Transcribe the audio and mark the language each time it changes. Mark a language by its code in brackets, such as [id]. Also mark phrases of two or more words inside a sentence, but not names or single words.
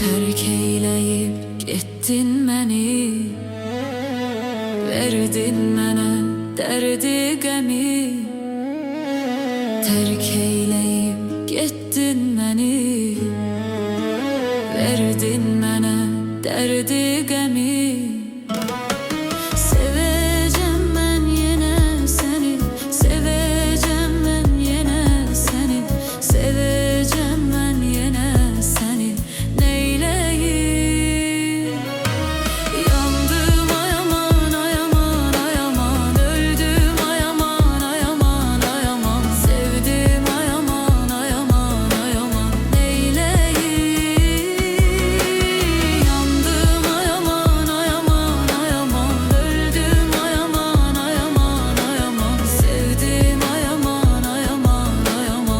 [az] Terk eyleyip gittin məni, verdin mənə dərdi qəmi. Terk eyleyip gittin məni, verdin mənə dərdi qəmi. [tr] Seveceğim ben yine seni, seveceğim ben yine seni, seveceğim ben yine seni. Neyleyim? Yandım ay aman ay aman ay aman, öldüm ay aman ay aman ay aman, sevdim ay aman ay aman ay aman. Neyleyim? Yandım ay aman ay aman ay aman, öldüm ay aman ay aman ay aman, sevdim ay aman ay aman ay aman.